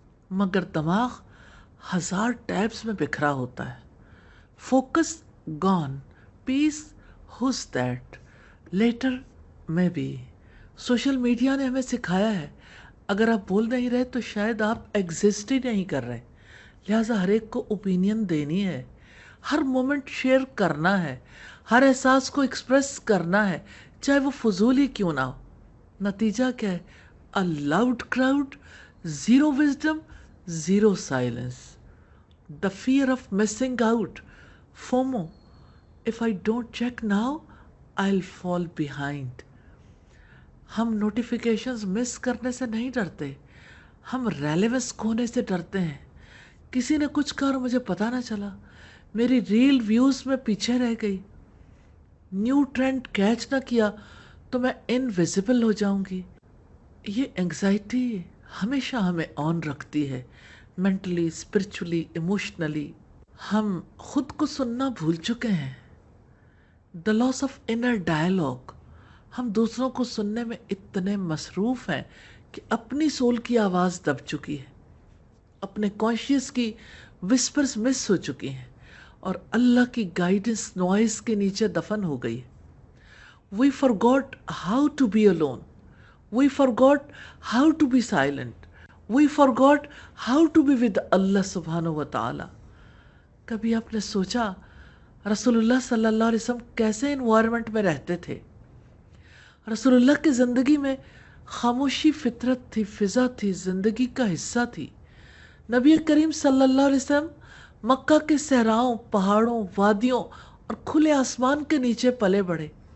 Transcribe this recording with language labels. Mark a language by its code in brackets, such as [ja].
[ur] مگر دماغ ہزار ٹیبز میں بکھرا ہوتا ہے۔ [en] focus gone, [ur] piece who's that, letter میں بھی۔ سوشل میڈیا نے ہمیں سکھایا ہے اگر آپ بول نہیں رہے تو شاید آپ ایگزسٹ ہی نہیں کر رہے، لہٰذا ہر ایک کو اوپینین دینی ہے، ہر مومنٹ شیئر کرنا ہے، ہر احساس کو ایکسپریس کرنا ہے، چاہے وہ فضول ہی کیوں نہ ہو۔ نتیجہ کیا ہے؟ [en] A loud crowd, zero wisdom, zero silence. The fear of missing out. FOMO. If I don't check now, I'll fall behind. [ur] ہم نوٹیفیکیشنز مس کرنے سے نہیں ڈرتے، ہم ریلیونس کھونے سے ڈرتے ہیں۔ کسی نے کچھ کہا اور مجھے پتا نہ چلا، میری ریل ویوز میں پیچھے رہ گئی، نیو ٹرینڈ کیچ نہ کیا تو میں انویزیبل ہو جاؤں گی۔ یہ انگزائٹی ہمیشہ ہمیں آن رکھتی ہے، مینٹلی، اسپرچولی، ایموشنلی۔ ہم خود کو سننا بھول چکے ہیں، [en] The loss of inner dialogue. [ur] ہم دوسروں کو سننے میں اتنے مصروف ہیں کہ اپنی سول کی آواز دب چکی ہے۔ اپنے کانشیس کی وسپرز مس ہو چکی ہیں اور اللہ کی گائیڈنس نوائز کے نیچے دفن ہو گئی ہے. [en] We forgot how to be alone. We forgot how to be silent. We forgot how to be with Allah [ar] subhanahu wa ta'ala. [ur] کبھی آپ نے سوچا رسول اللہ صلی اللہ علیہ وسلم کیسے انوائرمنٹ میں رہتے تھے؟ رسول اللہ کی زندگی میں خاموشی فطرت تھی، فضا تھی، زندگی کا حصہ تھی. نبی کریم صلی اللہ علیہ وسلم مکہ کے صحراؤں، پہاڑوں، وادیوں اور کھلے آسمان کے نیچے پلے بڑھے.